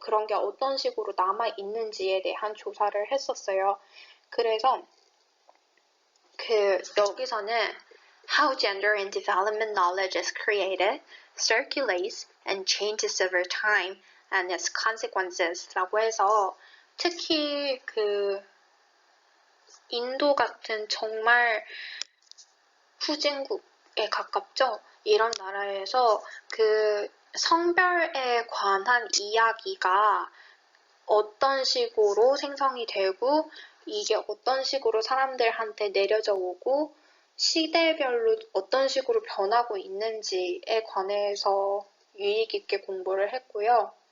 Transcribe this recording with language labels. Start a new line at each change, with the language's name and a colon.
Korean: 그런 게 어떤 식으로 남아있는지에 대한 조사를 했었어요. 그래서 여기서는
English: How Gender and Development Knowledge is Created, Circulates, and Changes over Time and its Consequences
Korean: 라고 해서 특히 인도 같은 정말 후진국에 가깝죠. 이런 나라에서 성별에 관한 이야기가 어떤 식으로 생성이 되고 이게 어떤 식으로 사람들한테 내려져 오고 시대별로 어떤 식으로 변하고 있는지에 관해서 유익 있게 공부를 했고요.